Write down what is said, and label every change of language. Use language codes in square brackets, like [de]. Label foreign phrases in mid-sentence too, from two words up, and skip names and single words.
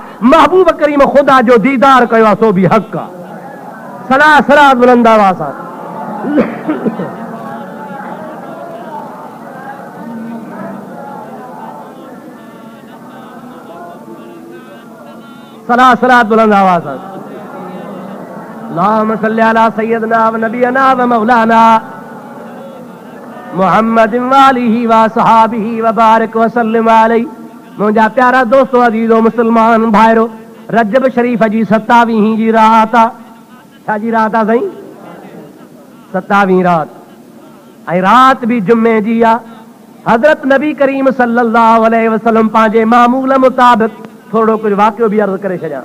[sd] महबूब करीम ख़ुदा जो दीदार कयो आहे सो बि हक़ आहे। सलाह सलाह बुलंद आवाज़ सां। सलाह सलाह बुलंद आवाज़ सां। [ar] اللهم صل على سيدنا ونبينا ومولانا محمد وآله وصحبه وبارك وسلم عليه. [sd] मुंहिंजा प्यारा दोस्तो, अज़ीज़ो मुस्लमान भाइरो, रजब शरीफ़ जी 27वीं जी रात आहे। छा जी रात आहे साईं? 27वीं रात। ऐं रात बि जुमे जी आहे। हज़रत नबी करीम [ar] صلى الله عليه وسلم [sd] पंहिंजे मामूल मुताबिक़ थोड़ो कुछ वाक़ियो भी अर्ज़ करे छॾियां।